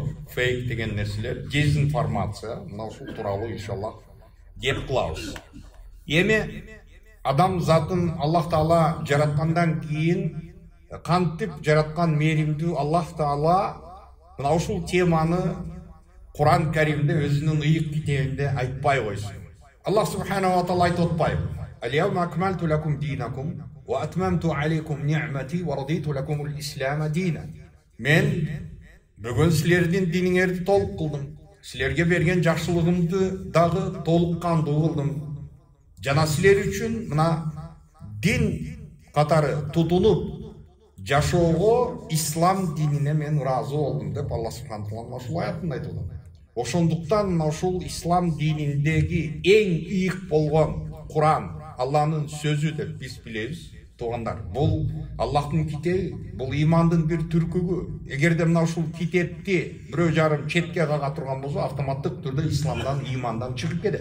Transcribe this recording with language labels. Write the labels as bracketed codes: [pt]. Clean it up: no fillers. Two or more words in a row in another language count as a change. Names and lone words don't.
[ky] Фейк деген нерселер, дезинформация, мына ушул тууралуу иншалла кеп кылабыз. Эми адам затын Аллах Таала жараткандан кийин кантип жараткан мээримдүү Аллах Таала мына ушул теманы Кур'ан Каримде өзүнүн ыйык китебинде айтпай койсун. Аллах [ar] سبحانه وتعالى [ky] айтып атпайбы? [ar] اليوم أكملت لكم دينكم وأتممت عليكم نعمتي ورضيت لكم الإسلام دينا. [ky] Мен бүгүн силердин диниңерди толук кылдым. Силерге берген жакшылыгымды дагы толук кандуу кылдым. Жана силер үчүн мына дин катары тутунуп жашоого ислам динине мен ыраазы болдум деп Аллах [ar] سبحانه وتعالى [ky] ушул аятында айтып атат. Ошондуктан мына ушул ислам дининдеги эң ыйык болгон Кур'ан, Аллахнын сөзү деп биз билебиз. Туугандар, бул Аллахтын китеби, бул ыймандын бир түркүгү. Эгерде мына ушул китепти бирөө жарым четке кага турган болсо, автоматтык түрдө исламдан, ыймандан чыгып кетет.